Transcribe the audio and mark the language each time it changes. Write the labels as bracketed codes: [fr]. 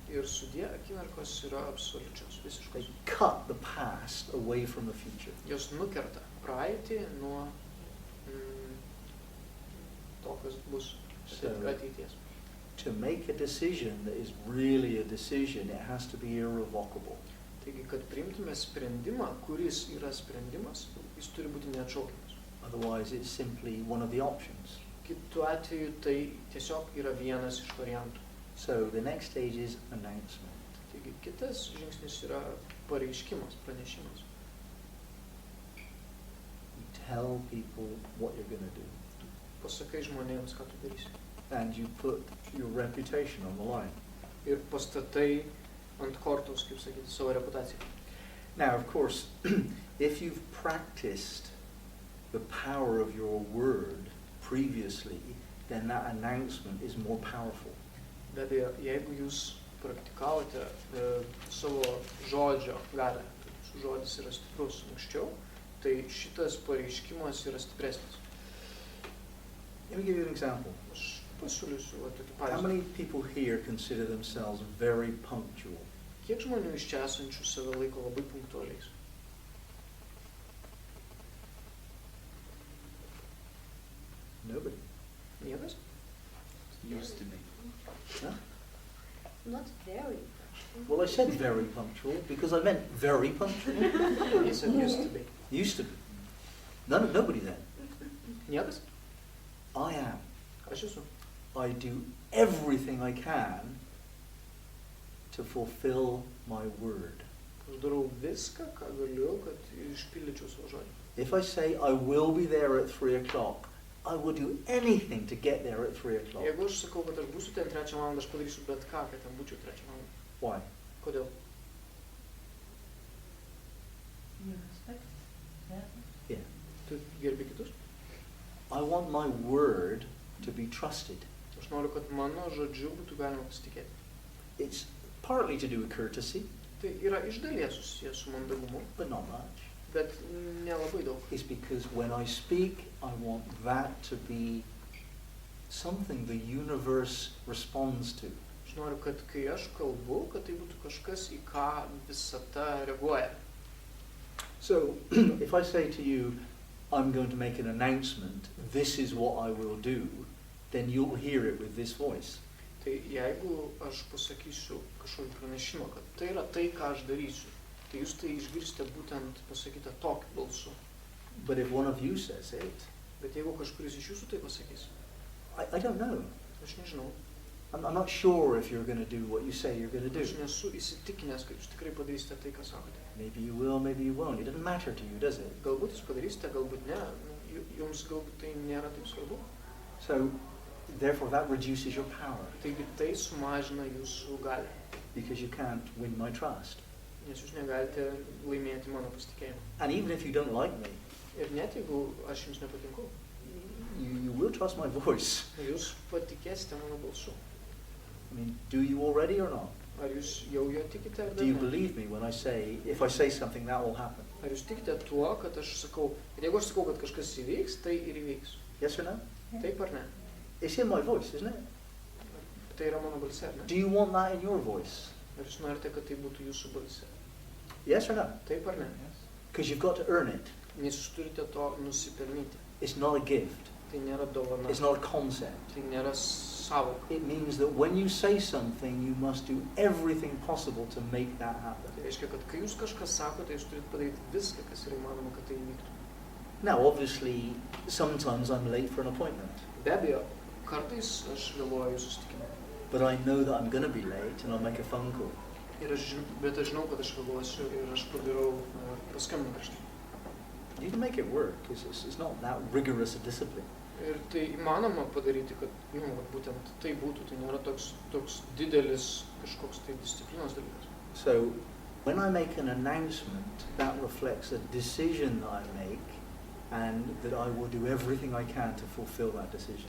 [lt] Ir sudie akimirkos yra absoliučios, [en] They [lt] visiškos. [en] cut the past away from the future. [lt] Jos nukerta praeitį nuo to, kas bus ateities. [en] To make a decision that is really a decision, it has to be irrevocable. [lt] Taigi, kad priimtume sprendimą, kuris yra sprendimas, jis turi būti neatšaukiamas. [en] Otherwise, it's simply one of the options. [lt] Kitu atveju tai tiesiog yra vienas iš variantų. [en] So the next stage is announcement. [lt] Taigi, kitas žingsnis yra pareiškimas, pranešimas. [en] You tell people what you're going to do. [lt] Pasakai žmonėms, ką tu darysi. [en] And you put your reputation on the line. [lt] Ir pastatai ant kortos, kaip sakyti, savo reputaciją. [en] Now, of course, if you've practiced the power of your word previously, then that announcement is more powerful. [lt] Be abejo, jeigu jūs praktikavote savo žodžio galę, jūsų žodis yra stiprus anksčiau, tai šitas pareiškimas yra stipresnis. [en] Let me give you an example. [lt] Aš pasiūlysiu tokį [en] How [lt] pavyzdį. [en] many people here consider themselves very punctual? [lt] Kiek žmonių iš čia esančių save laiko labai punktualiais? [en] Nobody. [lt] Niekas? [en] Used to be. Huh? Not very. Well, I said very punctual because I meant very punctual. He said used to be. Used to be. Nobody then. [lt] Niekas? [en] I am. [lt] Aš esu. [en] I do everything I can to fulfill my word. [lt] Aš darau viską, ką galiu, kad išpildyčiau savo žodį. [en] If I say I will be there at 3 o'clock, I will do anything to get there at 3 o'clock. [lt] Jeigu aš sakau, kad aš būsiu ten 3 valandą, aš padarysiu bet ką, kad ten būčiau 3 valandą. [en] Why? [lt] Kodėl? [en] Yeah. [lt] Tu gerbi kitus? [en] I want my word to be trusted. [lt] Aš noriu, kad mano žodžiu būtų galima pasitikėti. [en] It's partly to do with courtesy, [lt] Tai yra iš dalies susijęs su mandagumu, [en] but not much. [lt] bet nelabai daug. [en] It's because when I speak, I want that to be something the universe responds to. [lt] Aš noriu, kad kai aš kalbu, kad tai būtų kažkas, į ką visata reaguoja. [en] So, if I say to you, I'm going to make an announcement, this is what I will do, then you'll hear it with this voice. [lt] Tai jeigu aš pasakysiu kažkokį pranešimą, kad tai yra tai, ką aš darysiu, tai jūs tai išgirsite būtent pasakytą tokiu balsu. [en] But if one of you says it, [lt] Bet jeigu kažkuris iš jūsų tai pasakys, [en] I don't know. [lt] aš nežinau, [en] I'm not sure if you're going to do what you say you're going to do. [lt] aš nesu įsitikinęs, kad jūs tikrai padarysite tai, ką sakote. [en] Maybe you will, maybe you won't. It doesn't matter to you, does it? [lt] Galbūt jūs padarysite, galbūt ne, jums galbūt tai nėra taip svarbu. [en] So, therefore, that reduces your power [lt] Taigi tai sumažina jūsų galią, [en] because you can't win my trust. [lt] nes jūs negalite laimėti mano pasitikėjimą. [en] And even if you don't like me, [lt] Ir net jeigu aš jums nepatinku, [en] you will trust my voice. [lt] jūs patikėsite mano balsu. [en] I mean, do you already or not? [lt] Ar jūs jau jo tikite ar [en] Do you [lt] dar ne? [en] believe me when I say, if I say something, that will happen? [lt] Ar jūs tikite tuo, kad aš sakau, ir jeigu aš sakau, kad kažkas įvyks, tai ir įvyks. [en] Yes or no? [lt] Taip ar ne? [en] It's in my voice, isn't it? [lt] Tai yra mano balse, ar ne? [en] Do you want that in your voice? [lt] Ar jūs norite, kad tai būtų jūsų balse? [en] Yes or no? [lt] Taip ar ne? [en] Because you've got to earn it. [lt] Nes jūs turite to nusipelnyti. [en] It's not a gift. [lt] Tai nėra dovana. [en] It's not a concept. [lt] Tai nėra sąvoka. [en] It means that when you say something, you must do everything possible to make that happen. [lt] Tai reiškia, kad kai jūs kažką sakote, jūs turite padaryti viską, kas yra įmanoma, kad tai įvyktų. [en] Now, obviously, sometimes I'm late for an appointment, [lt] Be abejo, kartais aš vėluoju į susitikimą. [en] but I know that I'm going to be late and I'll make a phone call. [lt] Bet aš žinau, kad aš vėluosiu ir aš padarau paskambinimą prieš tai. [en] You can make it work. It's not that rigorous a discipline. [lt] Ir tai įmanoma padaryti, kad būtent tai būtų, tai nėra toks didelis kažkoks tai disciplinos dalykas. [en] So, when I make an announcement, that reflects a decision that I make and that I will do everything I can to fulfill that decision.